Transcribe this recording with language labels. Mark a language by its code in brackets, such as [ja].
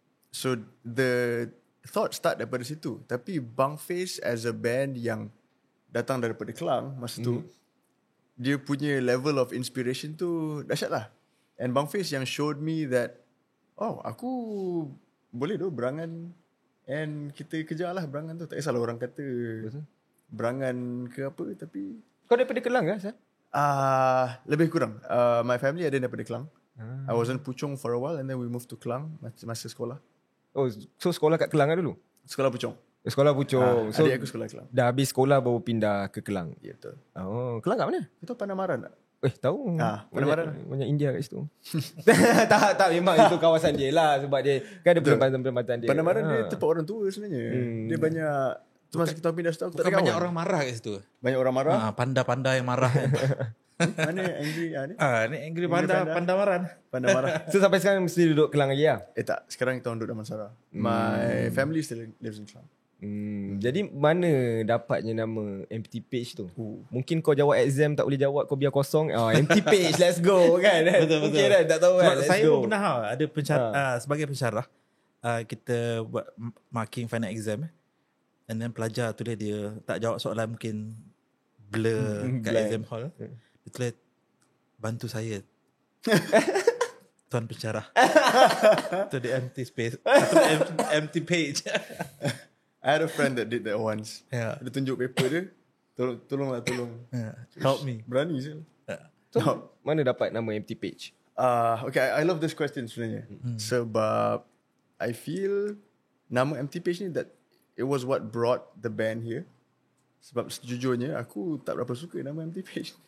[ms] So the thought start daripada situ. Tapi Bang Face [en] as a band [ms] yang datang daripada Kelang masa tu, dia punya level of inspiration tu dahsyat lah. And Bang Face yang [en] showed me that [ms] aku boleh tu berangan and kita kejar lah berangan tu. Tak kisahlah orang kata berangan ke apa, tapi kau daripada Kelang ke Asal? Lebih kurang. [en] My family [ms] ada daripada Kelang. [en] I was in Puchong for a while and then we moved to Kelang [ms] masa sekolah. Oh, so sekolah kat Kelang dulu? Sekolah Puchong. Sekolah Puchong. So adik aku sekolah Kelang. dah habis sekolah baru pindah ke Kelang. Ya, betul. Oh, Kelang kat mana? Kau tahu Panamaran tak? Tahu. Panamaran. Banyak India kat situ. tak memang itu kawasan dia lah sebab dia kan ada perempatan dia. Panamaran dia tempat orang tua sebenarnya. Dia banyak tu masa kita pindah situ aku tak ada kawan. Banyak orang marah kat situ. Banyak orang marah. Panda-panda yang marah. Mana angry ni? Ni angry panda maran. Panda marah. So sampai sekarang mesti duduk Kelang lagi lah? Tak, sekarang kita orang duduk Damansara. [en] My family still lives in Kelang. [ms] Jadi mana dapatnya nama MT Page tu? Mungkin kau jawab exam tak boleh jawab, kau biar kosong. MT Page, [en] let's go [ms] kan? Betul. Mungkin kan, tak tahu kan. Saya pun pernah ada sebagai pensyarah. Kita buat marking final exam. [en] And then [ms] pelajar tu dia tak jawab soalan, mungkin blur kat exam hall. Dia tulis, bantu saya Tuan pensyarah. Tu [en] the empty space atau empty page. I had a friend that did that once. Yeah. [ms] Dia tunjuk paper dia, tolong. [en] Help me. [ms] Berani je. So mana dapat nama MT Page? [en] Okay, I love this question [ms] sebenarnya. Sebab [en] I feel [ms] nama MT Page ni [en] that it was what brought the band here. [ms] Sebab sejujurnya aku tak berapa suka nama MT Page.